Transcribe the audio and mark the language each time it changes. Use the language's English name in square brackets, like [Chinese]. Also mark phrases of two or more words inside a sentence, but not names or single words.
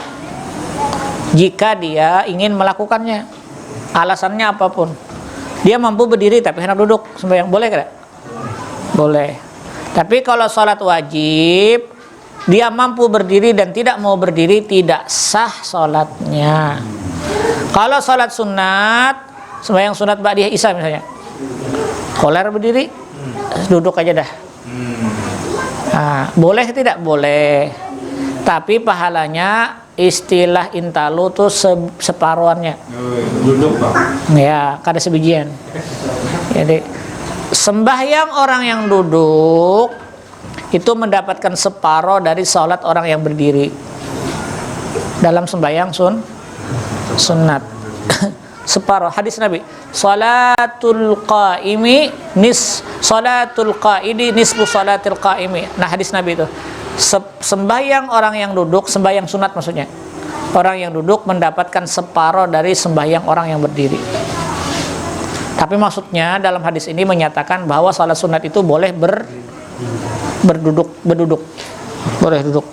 [Indonesian] Jika dia ingin melakukannya, alasannya apapun. Dia mampu berdiri tapi hendak duduk sembahyang, boleh tidak? Boleh. Tapi kalau sholat wajib, dia mampu berdiri dan tidak mau berdiri, tidak sah sholatnya. Kalau sholat sunat, sembahyang sunat ba'diyah isya misalnya, koler berdiri, duduk aja dah. Nah, boleh tidak? Boleh. Tapi pahalanya istilah intalu tuh separuhannya. Duduk, Pak. Ya, kada sebijian. Jadi sembahyang orang yang duduk itu mendapatkan separuh dari sholat orang yang berdiri dalam sembahyang sunat. Separuh. Hadis Nabi, [Arabic] صلاة القائم صلاة القاعد نصف صلاة القائم. [Indonesian] Nah, hadis Nabi itu sembahyang orang yang duduk, sembahyang sunat maksudnya, orang yang duduk mendapatkan separuh dari sembahyang orang yang berdiri. Tapi maksudnya dalam hadis ini menyatakan bahwa salat sunat itu boleh berduduk, boleh duduk.